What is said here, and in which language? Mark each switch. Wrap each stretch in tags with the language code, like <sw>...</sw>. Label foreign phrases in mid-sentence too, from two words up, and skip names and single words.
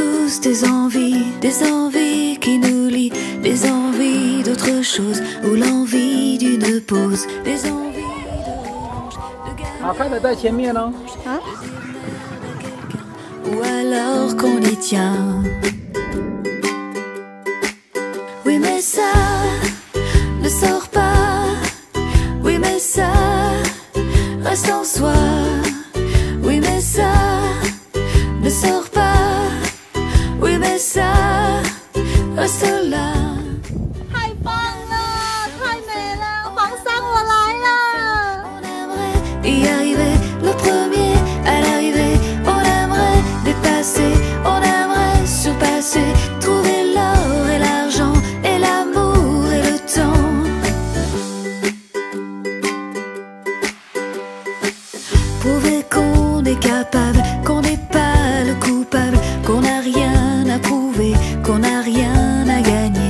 <fr>tous des envies qui nous lient, des envies d'autre chose, ou l'envie d'une pause, des envies de revanche, de gagner.</fr> <zh>好看的在前面哦。啊。</zh> <fr>Ou alors qu'on y tient. Oui mais ça ne sort pas. Oui mais ça reste en soi. Oui mais ça ne sort pas. Oui mais ça reste là.</fr> <zh>太棒了，太美了，皇上我来了。</zh> <fr>On aimerait y arriver le premier à l'arrivée. On aimerait dépasser, on aimerait surpasser, trouver l'or et l'argent et l'amour et le temps. Prouver qu'on est capable, qu'on n'est pas le coupable, qu'on n'a rien à prouver, qu'on n'a rien à gagner.</fr>